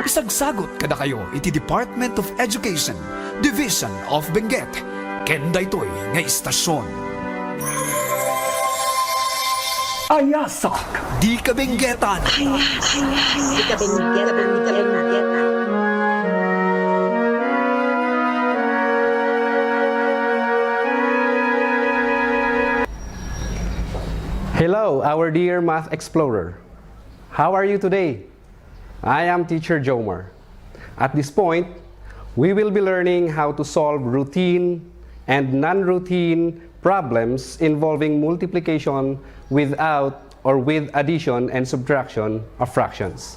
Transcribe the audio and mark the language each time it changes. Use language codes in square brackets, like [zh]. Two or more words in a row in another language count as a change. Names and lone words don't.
[ilo] Isagsagot kada kayo iti Department of Education, Division of Benguet, ken daytoy nga istasyon. [kne] Ayasak Di Kabenguetan. Di Kabenguetan. [en] Hello, our dear Math Explorer. How are you today? I am Teacher Jomar. At this point, we will be learning how to solve routine and non-routine problems involving multiplication without or with addition and subtraction of fractions.